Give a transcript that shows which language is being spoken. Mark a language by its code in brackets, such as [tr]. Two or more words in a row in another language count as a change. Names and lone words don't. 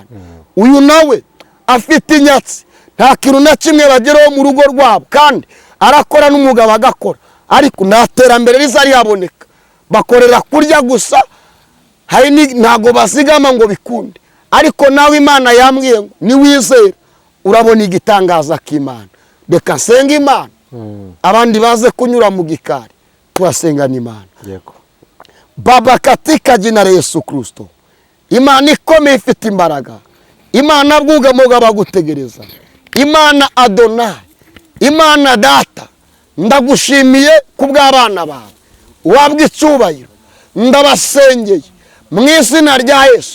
[rw] Uyu nawe afite inyatsi, nta kintu na kimwe bageraho mu rugo rwabo, kandi arakora n'umugabo agakora, ariko nta terambere rizari yaboneka, bakorera kurya gusa, hari ntago bazigama ngo bikunde. Ariko nawe Imana yambwiye ngo niwizera urabona igitangaza k'Imana. Reka nsenga Imana, abandi baze kunyura mu gikari tubasengana Imana. Yego. [sw] Baba, katika jina la Yesu Kristo, [rw] Imana ikomeye ifite imbaraga, Imana bwugamo bagutegereza, Imana Adonai, Imana Data, ndagushimiye kubw'abana bawe, wabwe icyubahiro, ndabasengeye mu izina rya Yesu.